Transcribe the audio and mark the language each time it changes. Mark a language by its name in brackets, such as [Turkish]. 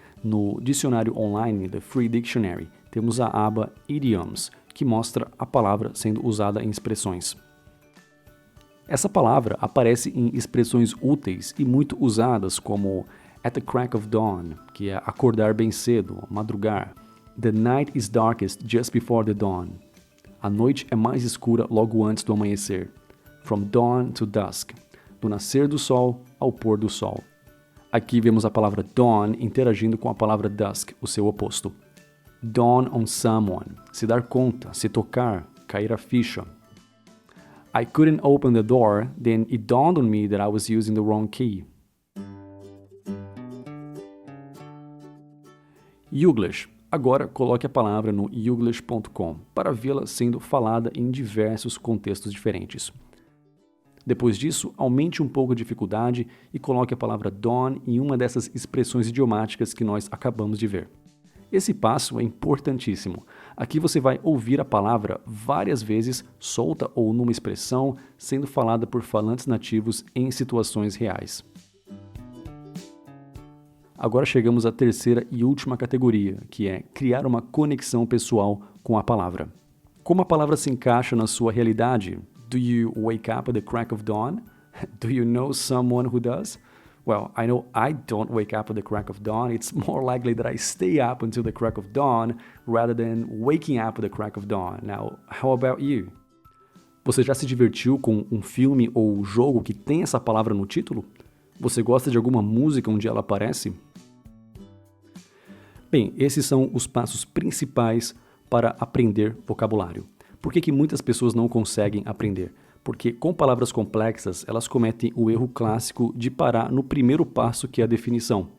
[Portuguese] No dicionário online The Free Dictionary, temos a aba Idioms, que mostra a palavra sendo usada em expressões. Essa palavra aparece em expressões úteis e muito usadas como [English] at the crack of dawn, [Portuguese] que é acordar bem cedo, madrugar. [English] The night is darkest just before the dawn. [Portuguese] A noite é mais escura logo antes do amanhecer. [English] From dawn to dusk. [Portuguese] Do nascer do sol ao pôr do sol. Aqui vemos a palavra dawn interagindo com a palavra dusk, o seu oposto. [English] Dawn on someone. [Portuguese] Se dar conta, se tocar, cair a ficha. [English] I couldn't open the door, then it dawned on me that I was using the wrong key. Youglish. [Portuguese] Agora coloque a palavra no youglish.com para vê-la sendo falada em diversos contextos diferentes. Depois disso, aumente um pouco a dificuldade e coloque a palavra dawn em uma dessas expressões idiomáticas que nós acabamos de ver. Esse passo é importantíssimo. Aqui você vai ouvir a palavra várias vezes, solta ou numa expressão, sendo falada por falantes nativos em situações reais. Agora chegamos à terceira e última categoria, que é criar uma conexão pessoal com a palavra. Como a palavra se encaixa na sua realidade? [English] Do you wake up at the crack of dawn? Do you know someone who does? Well, I know I don't wake up at the crack of dawn. It's more likely that I stay up until the crack of dawn rather than waking up at the crack of dawn. Now, how about you? [Portuguese] Você já se divertiu com um filme ou jogo que tem essa palavra no título? Você gosta de alguma música onde ela aparece? Bem, esses são os passos principais para aprender vocabulário. Por que muitas pessoas não conseguem aprender? Porque com palavras complexas, elas cometem o erro clássico de parar no primeiro passo, que é a definição.